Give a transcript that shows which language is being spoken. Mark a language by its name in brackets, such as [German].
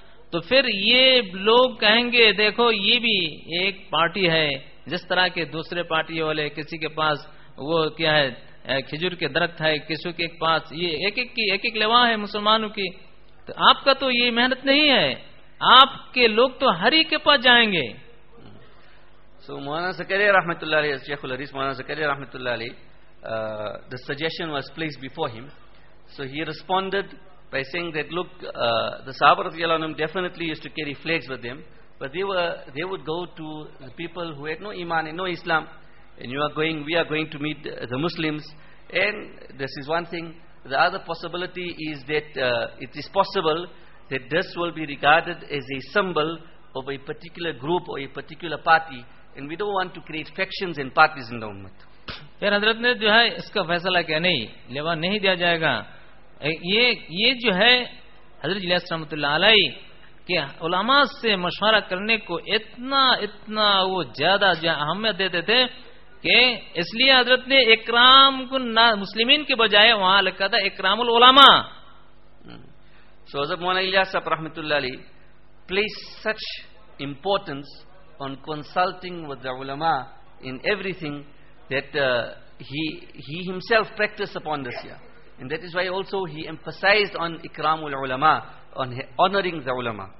[Urdu] تو پھر یہ لوگ کہیں گے دیکھو یہ بھی ایک پارٹی ہے، جس طرح کے دوسرے پارٹی والے کسی کے پاس وہ کیا ہے کھجور کے درخت ہے، کسی کے ایک پاس یہ ایک ایک کی ایک ایک لیوا ہے مسلمانوں کی، تو آپ کا تو یہ محنت نہیں ہے، آپ کے لوگ تو ہری کے پاس جائیں گے. [English] سو مولانا زکریا رحمۃ اللہ علیہ، شیخ الحدیث مولانا زکریا رحمۃ اللہ علیہ، the suggestion was placed before him. So he responded by saying that look, the Sahaba radhiyallahu anhum definitely used to carry flags with them, but they would go to the people who had no iman and no Islam, and we are going to meet the Muslims, and this is one thing. The other possibility is that it is possible that this will be regarded as a symbol of a particular group or a particular party, and we don't want to create factions and parties in the ummah. [Urdu] پھر حضرت نے جو ہے اس کا فیصلہ کیا، نہیں لیوا نہیں دیا جائے گا. یہ جو ہے حضرت علیہ السلام علیہ کہ علماء سے مشورہ کرنے کو اتنا وہ زیادہ اہمیت دیتے تھے، کہ اس لیے حضرت نے اکرام کن مسلمین کے بجائے وہاں لکھا تھا اکرام العلماء. [English] So حضرت مولانا علیہ السلام رحمۃ اللہ علیہ placed such importance on consulting with the علماء in everything that he himself practiced upon this year, and that is why also he emphasized on ikramul ulama, on honoring the ulama.